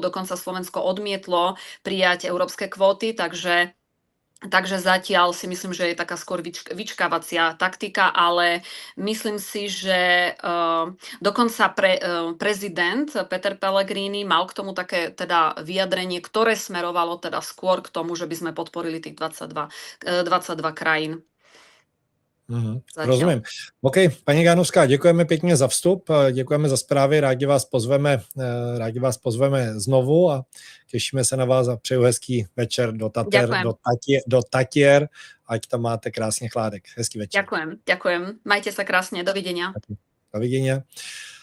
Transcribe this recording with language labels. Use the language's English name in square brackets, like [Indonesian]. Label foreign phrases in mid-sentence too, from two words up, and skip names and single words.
[Slovak] Dokonca Slovensko odmietlo prijať európske kvóty, Takže zatiaľ si myslím, že je taká skôr vyčkávacia taktika, ale myslím si, že dokonca prezident Peter Pellegrini mal k tomu také teda vyjadrenie, ktoré smerovalo teda skôr k tomu, že by sme podporili tých 22 krajín. [Czech] Rozumím. OK, paní Gánovská, děkujeme pěkně za vstup, děkujeme za zprávy, rádi vás pozveme znovu a těšíme se na vás a přeju hezký večer do Tatier, ať tam máte krásně chládek. Hezký večer. [Slovak] Ďakujem. Majte sa krásne, dovidenia. Dovidenia.